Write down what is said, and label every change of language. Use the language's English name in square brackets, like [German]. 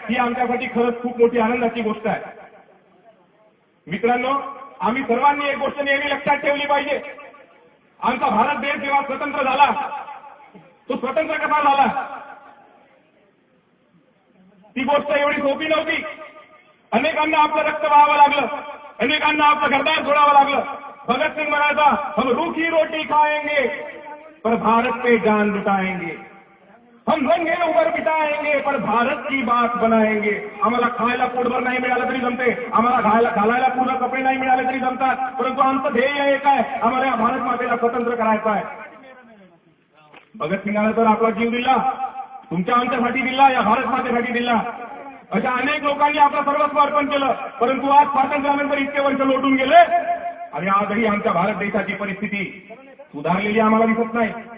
[Marathi] ही आमच्यासाठी खरंच खूप मोठी आनंदाची गोष्ट आहे. मित्रांनो, आम्ही सर्वांनी एक गोष्ट नेहमी लक्षात ठेवली पाहिजे. आमचा भारत देश जेव्हा स्वतंत्र झाला तो स्वतंत्र कसा झाला ती गोष्ट एवढी सोपी नव्हती. अनेकांना आपलं रक्त वहावं लागलं, अनेकांना आपलं घरदार सोडावं लागलं. भगतसिंग म्हणायचा, [Hindi] हम रूखी रोटी खाएंगे पर भारत पे जान लुटाएंगे, हम रंगे उबर बिठाएंगे पर भारत की बात बनाएंगे. [Marathi] आम्हाला खायला पोटभर नाही मिळालं तरी जमते, आम्हाला घालायला पूर्ण कपडे नाही मिळाले तरी जमतात, परंतु आमचं ध्येय एक आहे, आम्हाला या भारत मातेला स्वतंत्र करायचं आहे. भगतसिंगाने तर आपला जीव दिला, तुमच्या आमच्यासाठी दिला, या भारत मातेसाठी दिला. अशा अनेक लोकांनी आपलं सर्वस्व अर्पण केलं. परंतु आज स्वातंत्र्यानंतर इतके वर्ष लोटून गेले आणि आजही आमच्या भारत देशाची परिस्थिती सुधारलेली आम्हाला दिसत नाही.